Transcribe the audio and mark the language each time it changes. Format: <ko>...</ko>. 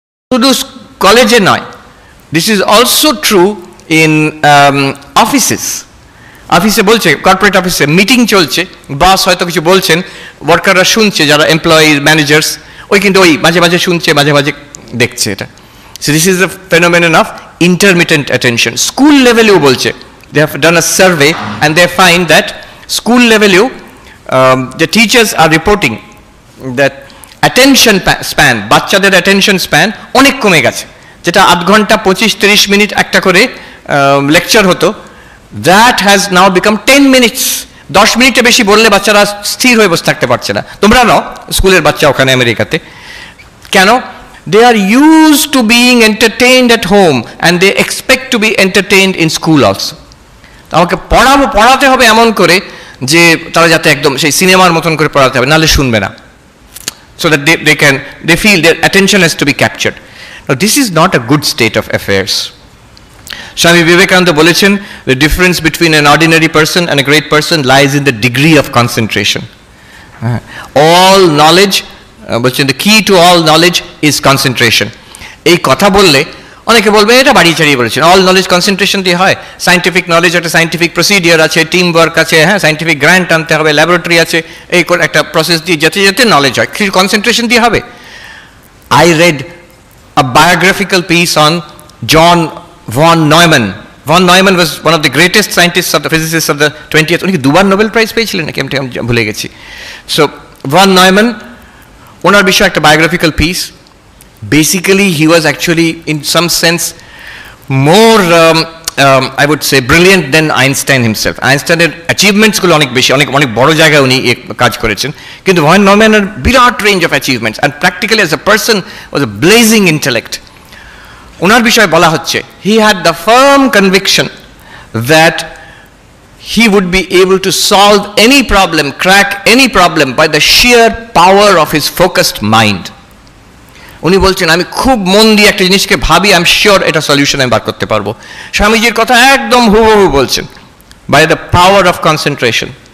<bn>শুধু কলেজে নয়,</bn> <en>This is also true in offices.</en> <bn>অফিসে বলছে, কর্পোরেট অফিসে মিটিং চলছে, বস হয়তো কিছু বলছেন, ওয়ার্কাররা শুনছে, যারা এমপ্লয়ি ম্যানেজার্স, ওই কিন্তু ওই মাঝে মাঝে শুনছে, মাঝে মাঝে দেখছে এটা।</bn> <en>So this is the phenomenon of intermittent attention. School level বলছে, they have done a survey and they find that school level the teachers are reporting that attention span,</en> <bn>বাচ্চাদের attention span অনেক কমে গেছে। যেটা আধ ঘন্টা 25-30 মিনিট একটা করে লেকচার হতো,</bn> <en>that has now become 10 minutes.</en> <bn>10 মিনিটে বেশি বললে বাচ্চারা স্থির হয়ে বসে থাকতে পারছে না। তোমরা নাও স্কুলের বাচ্চা ওখানে আমেরিকাতে, কেন?</bn> <en>They are used to being entertained at home and they expect to be entertained in school also.</en> <bn>আমাকে পড়াতে হবে এমন করে যে তারা যাতে একদম সেই সিনেমার মতন করে পড়াতে হবে, নাহলে শুনবে না।</bn> <en>So that they feel their attention has to be captured. Now this is not a good state of affairs. Swami Vivekananda</en> <bn>বলেছেন,</bn> <en>the difference between an ordinary person and a great person lies in the degree of concentration. All knowledge, বলছেন the key to all knowledge is concentration.</en> <bn>এই কথা বললে অনেকে বলবে এটা বাড়িয়ে চাড়িয়ে বলেছেন, অল নলেজ কনসেন্ট্রেশন দিয়ে হয়। সায়েন্টিফিক নলেজ একটা সায়েন্টিফিক প্রসিডিওর আছে, টিম ওয়ার্ক আছে, হ্যাঁ সায়েন্টিফিক গ্র্যান্ট আনতে হবে, ল্যাবরেটরি আছে, এই একটা প্রসেস দিয়ে যেতে যেতে নলেজ হয়, কনসেন্ট্রেশন দিয়ে হবে।</bn> <en>I read a biographical piece on John von Neumann. Von Neumann was one of the greatest scientist of the physicist of the 20th,</en> <bn>উনি দুবার নোবেল প্রাইজ পেয়েছিলেন নাকি আমি ভুলে গেছি। সো ভন নয়ম্যান, ওনার বিষয়ে একটা biographical piece.</bn> <en>Basically, he was actually, in some sense, more, I would say, brilliant than Einstein himself.</en> <bn>Einstein's achievements গুলো অনেক বেশি, অনেক বড় জায়গায় উনি কাজ করেছেন, কিন্তু von নয়ম্যানের Virat range of achievements,</bn> <en>and practically as a person was a blazing intellect.</en> <bn>ওনার বিষয়ে বলা হচ্ছে,</bn> <en>he had the firm conviction that he would be able to solve any problem, crack any problem by the sheer power of his focused mind.</en> <bn>উনি বলছেন, আমি খুব মন দিয়ে একটা জিনিসকে ভাবি,</bn> <en>I am sure</en> <bn>এটা সলিউশন আমি বার করতে পারবো। স্বামীজির কথা একদম হুবহু বলছেন,</bn> <en>By the power of concentration.</en>